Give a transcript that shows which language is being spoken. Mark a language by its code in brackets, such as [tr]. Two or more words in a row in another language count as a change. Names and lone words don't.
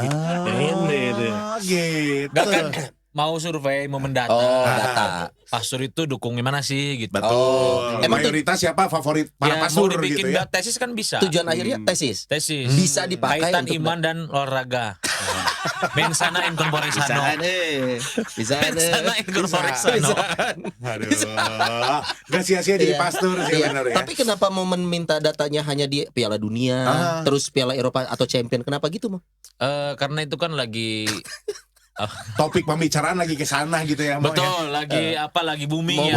[id] Ini tuh. Gitu. Gak kan mau survei, mau mendata. Oh, data. Pastor itu dukung gimana sih gitu. Betul. Oh, emang Mayoritas siapa favorit para Ya, pastor mau dibikin gitu ya? tesis kan bisa. Tujuan akhirnya tesis. Tesis. Bisa dipakai Kaitan untuk iman dan olahraga. [la] Mensana in corpore sano. [id] Bisa [la] Mensana in corpore sano. [id] Aduh. Gak sia-sia jadi Iya. pastor sih Iya. benar ya. Tapi kenapa momen minta datanya hanya di Piala Dunia, terus Piala Eropa atau Champion? Kenapa gitu, Mo? Karena itu kan lagi Topik pembicaraan lagi ke sana gitu ya, Mo, ya. betul lagi booming ya